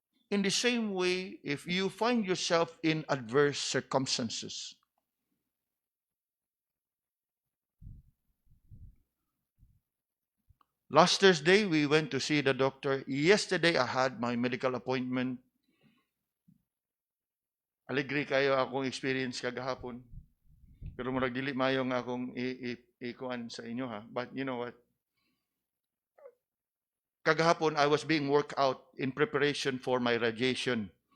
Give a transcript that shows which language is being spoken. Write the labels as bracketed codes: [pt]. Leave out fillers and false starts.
[en] In the same way, if you find yourself in adverse circumstances, last Thursday, we went to see the doctor. Yesterday, I had my medical appointment. [ceb] Alegre kayo akong experience kagahapon. Pero murag dili mayo nga akong ikuan sa inyo ha. [en] But you know what? [ceb] Kagahapon, [en] I was being worked out in preparation for my radiation.